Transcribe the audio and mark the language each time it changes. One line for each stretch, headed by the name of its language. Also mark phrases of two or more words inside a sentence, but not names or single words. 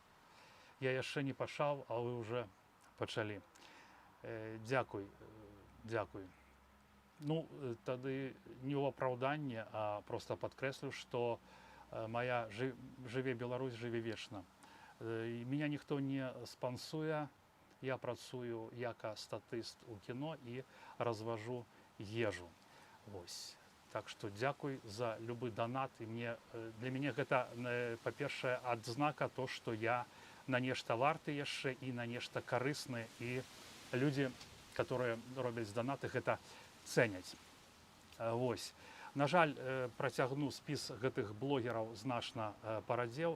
Belarusian: Я яшчэ не пачаў, а вы ўжо пачалі. Дзякуй, дзякуй. Ну, тады не ў апраўданне, а проста падкрэслю, што моя «Жыве Беларусь, жыве вечна».
Ukrainian: Меня ніхто не спансуе, я працюю як статист у кіно і розвожу їжу. Ось.
Belarusian: Так што дзякуй за любы донат. І для мяне гэта, па-першае, адзнака то, што я на нешта варты яшчэ і на нешта карысны. І людзі, которые робяць донаты, гэта цэняць. Вось. На жаль, працягну спіс гэтых блогераў значна парадзеў.